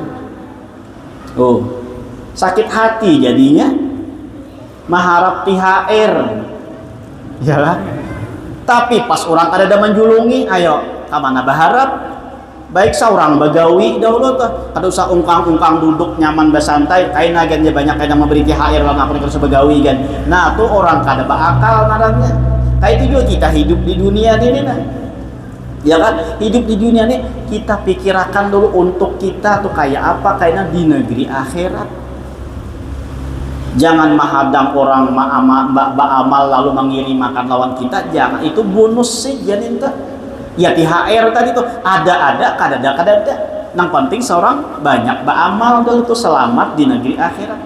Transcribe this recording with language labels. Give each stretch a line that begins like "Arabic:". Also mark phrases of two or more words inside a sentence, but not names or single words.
Indonesian: Oh, sakit hati jadinya mengharap THR, ya kan?
Banjar: Tapi pas orang kada menjulungi, ayo kamana berharap? Baik seorang bagawi dahulu tuh, kada usah ungkang-ungkang duduk nyaman bersantai, kain agen banyak kain memberi THR lah ngapa terus begawi kan? Nah tuh orang kada berakal nadanya.
Indonesian: Kayak itu juga kita hidup di dunia ini nah. Ya kan, hidup di dunia ini kita pikirkan dulu untuk kita tuh kayak apa kayaknya di negeri akhirat.
Banjar: Jangan mahadang orang ba'amal lalu mengirim makan lawan kita, jangan, itu bonus sih janin tuh. Ya THR tadi tuh ada kadada. Yang penting seorang banyak ba'amal dulu tuh selamat di negeri akhirat.